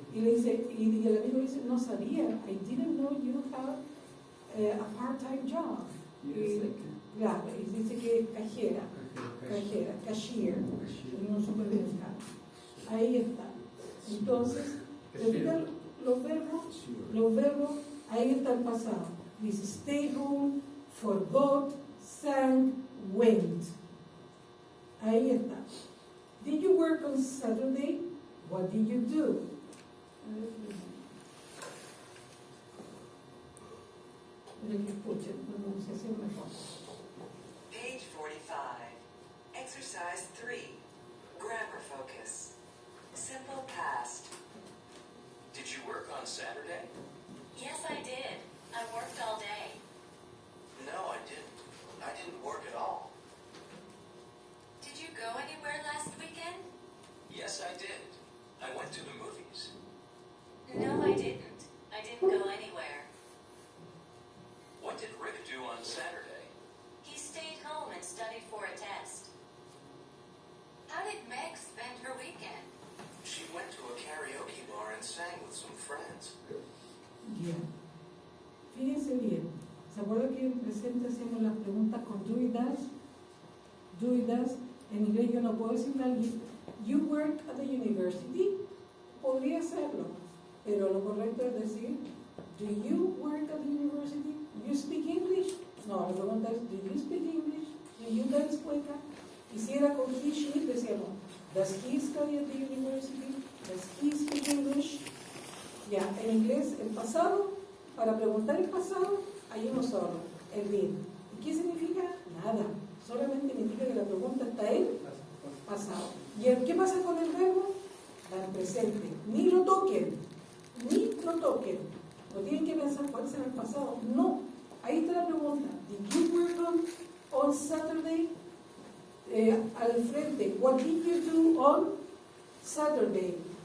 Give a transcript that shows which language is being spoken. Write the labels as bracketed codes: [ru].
[es] Y le dice, y el amigo dice, no sabía, [en] I didn't know you have a part-time job. [es] Claro, y dice que es cajera, cashier, en un supermercado. Ahí está. Entonces, los verbos, ahí está el pasado. Dice [en] stay home, forgot, sang, went. [es] Ahí está. [en] Did you work on Saturday? What did you do? [es] Para que escuchen la pronunciación mejor. [en] Page 45. Exercise 3. Grammar focus. Simple past. Did you work on Saturday? Yes, I did. I worked all day. No, I didn't. I didn't work at all. Did you go anywhere last weekend? Yes, I did. I went to the movies. No, I didn't. I didn't go anywhere. What did Rick do on Saturday? He stayed home and studied for a test. How did Meg spend her weekend? She went to a karaoke bar and sang with some friends. [es] Bien. Fíjense bien. ¿Se acuerdan que en presente hacemos las preguntas con do y does? Do y does. En inglés yo no puedo decirle a alguien, [en] you work at the university. [es] Podría hacerlo, pero lo correcto es decir, [en] do you work at the university? Do you speak English? [es] No, la pregunta es, [en] do you speak English? Do you dance cueca? [es] Y si era con he, she, decíamos, [en] does he study at the university? Does he speak English? [es] Ya, en inglés, el pasado, para preguntar el pasado, hay uno solo, el did. ¿Y qué significa? Nada. Solamente indica que la pregunta está en pasado. ¿Y qué pasa con el verbo? Está en presente. Ni lo toquen. No tienen que pensar cuál será el pasado. No. Ahí está la pregunta. [en] Did you work on Saturday? [es] Al frente. [en] What did you do on Saturday?